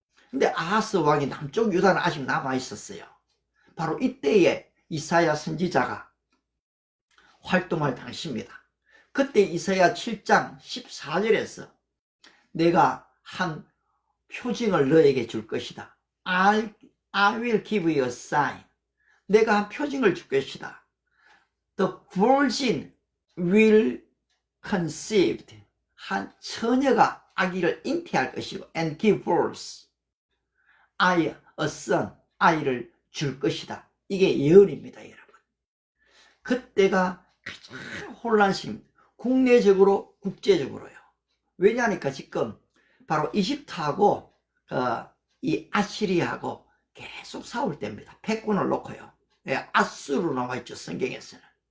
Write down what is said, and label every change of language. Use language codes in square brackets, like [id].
[ko] 근데 아하스 왕이 남쪽 유다는 아직 남아있었어요. 바로 이때에 이사야 선지자가 활동할 당시입니다. 그때 이사야 7장 14절에서 내가 한 표징을 너에게 줄 것이다. [en] I will give you a sign. [ko] 내가 한 표징을 줄 것이다. [en] The virgin will conceive. [ko] 한 처녀가 아기를 잉태할 것이고 [en] and give birth. a son. [ko] 아이를 줄 것이다. 이게 예언입니다, 여러분. 그때가 가장 혼란스럽습니다. 국내적으로 국제적으로요. 왜냐하니까 지금 바로 이집트하고 이 아시리아하고 계속 싸울 때입니다. 패권을 놓고요. 아수르로 나와 있죠, 성경에서는.